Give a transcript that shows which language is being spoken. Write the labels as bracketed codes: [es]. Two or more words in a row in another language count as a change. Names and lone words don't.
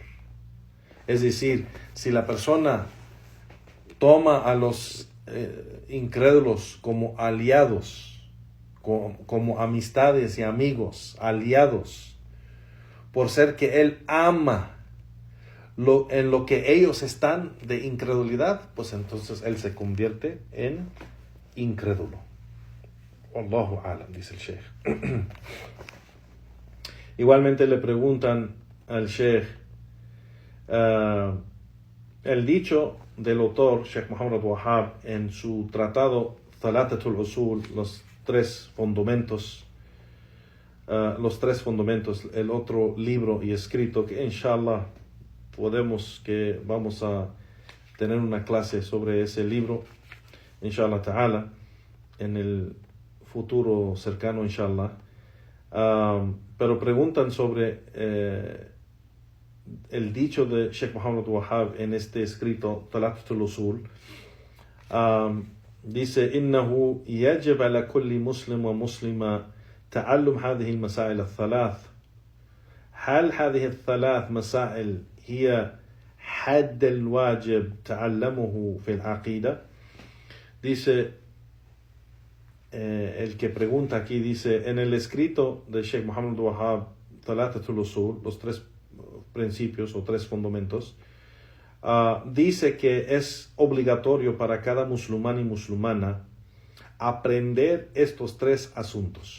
[es] Es decir, si la persona toma a los incrédulos como aliados, como amistades y amigos, aliados, por ser que él ama en lo que ellos están de incredulidad, pues entonces él se convierte en incrédulo. [ar] الله أعلم, [es] dice el Sheikh. Igualmente le preguntan al Sheikh el dicho del autor Sheikh Muhammad Wahab en su tratado Thalatatul Usul, los tres fundamentos, el otro libro y escrito que inshallah vamos a tener una clase sobre ese libro, [ar] إن شاء الله تعالى, [es] en el futuro cercano, inshallah. Pero preguntan sobre el dicho de Sheikh Muhammad Wahab en este escrito Thalatatul Usul. Dice: [ar] إنه يجب على كل مسلم ومسلمة تعلم هذه المسائل الثلاث. هل هذه الثلاث مسائل هي حد الواجب تعلمه في العقيدة؟ [es] Dice, el que pregunta aquí dice, en el escrito de Sheikh Muhammad Wahab, Thalatatul Usul, los tres principios o tres fundamentos, dice que es obligatorio para cada musulmán y musulmana aprender estos tres asuntos.